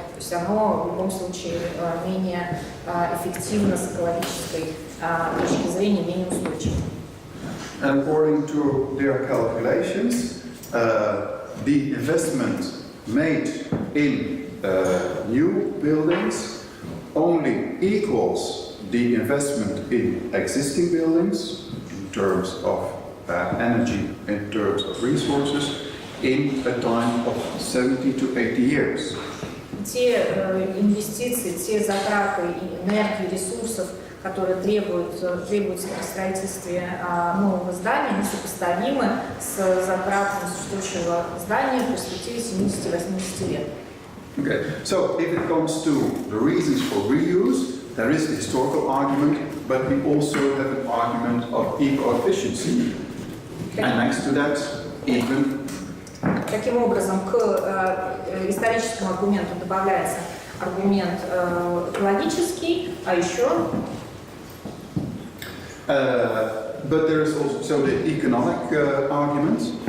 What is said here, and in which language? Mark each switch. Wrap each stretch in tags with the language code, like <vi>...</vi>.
<ru>То есть оно в любом случае менее эффективно с экологической точки зрения, менее устойчиво.</ru> <en>According to their calculations, the investment made in new buildings only equals the investment in existing buildings in terms of energy, in terms of resources, in a time of 70 to 80 years.</en> <ru>Те инвестиции, те затраты энергии, ресурсов, которые требуются при строительстве нового здания, они сопоставимы с затратами существующего здания в перспективе 70-80 лет.</ru> <en>Okay, so if it comes to the reasons for reuse, there is a historical argument, but we also have an argument of eco-efficiency. And next to that, even.</en> <ru>Таким образом, к историческому аргументу добавляется аргумент экологический, а еще.</ru> <en>But there is also the economic argument.</en>